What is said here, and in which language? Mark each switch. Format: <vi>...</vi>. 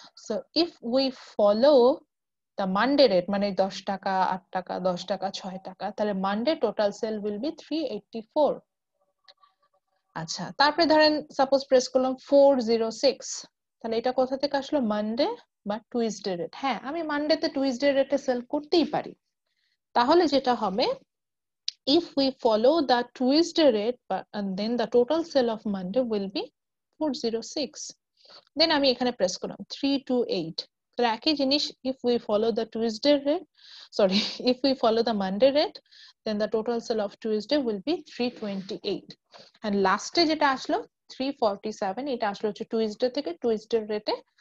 <en>So if we follow the Monday rate</en> <bn>মানে 10 টাকা 8 টাকা 10 টাকা 6 টাকা,</bn> <en>তাহলে Monday total sale will be 384।</en> <bn>আচ্ছা, তারপরে ধরেন সাপোজ প্রেস করলাম 406, তাহলে এটা কোথা থেকে আসলো, মানডে বা টুইসডে রেট। হ্যাঁ, আমি মানডেতে টুইসডে রেটে সেল করতেই পারি। তাহলে যেটা হবে,</bn> <en>if we follow the Tuesday rate and then the total sale of Monday will be 406, then</en> <bn>আমি এখানে প্রেস করলাম 328। তাহলে একই জিনিস,</bn> <en>if we follow the Tuesday rate, sorry, if we follow the Monday rate, then the total sale of Tuesday will be 328, and</en> <bn>lastে যেটা আসলো 347, এটা আসলো হচ্ছে Tuesday থেকে Tuesday রেটে।</bn>